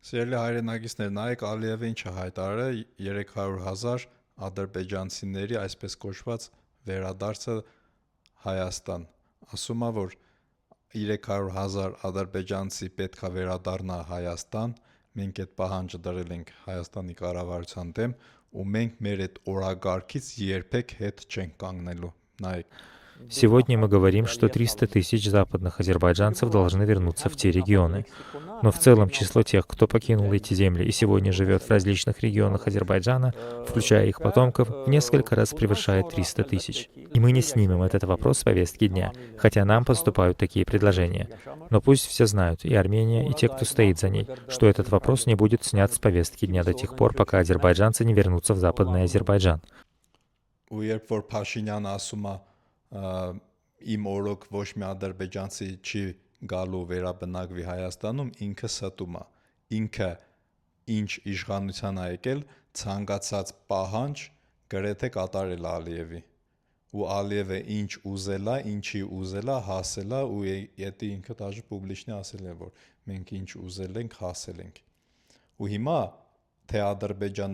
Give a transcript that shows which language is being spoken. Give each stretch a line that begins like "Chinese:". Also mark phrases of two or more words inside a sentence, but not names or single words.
Armenian: Սիրելի հայրենակիցներ, նայեք Ալիևը ինչ է հայտարարել 300,000 ադրբեջանցիների այսպես կոչված վերադարձը Հայաստան։ Ասում է, որ 300,000 ադրբեջանցի պետք է վերադառնա Հայաստան, մենք այդ պահանջը դրել ենք Հայաստանի կառավարության դեմ ու մենք մեր այդ օրակարգից երբեք հետ չենք կանգնելու։ Նայեք։
Russian: Сегодня мы говорим, что 300 тысяч западных азербайджанцев должны вернуться в те регионы. Но в целом число тех, кто покинул эти земли и сегодня живет в различных регионах Азербайджана, включая их потомков, в несколько раз превышает 300 тысяч. И мы не снимем этот вопрос с повестки дня, хотя нам поступают такие предложения. Но пусть все знают, и Армения, и те, кто стоит за ней, что этот вопрос не будет снят с повестки дня до тех пор, пока азербайджанцы не вернутся в Западный Азербайджан.
Armenian: Իմ օրոք ոչ մի ադրբեջանցի չի գալու վերաբնակվի Հայաստանում, ինքը ստում է։ Ինքը ինչ իշխանության ա եկել, ցանկացած պահանջ գրեթե կատարել Ալիևի։ Ու Ալիևը ինչ ուզել է, ինչի ուզել է, հասել է ու եթե ինքը
Russian: даже публично
Armenian: ասել է, որ մենք ինչ ուզել ենք, հասել ենք։ Ու հիմա թե Ադրբեջանը,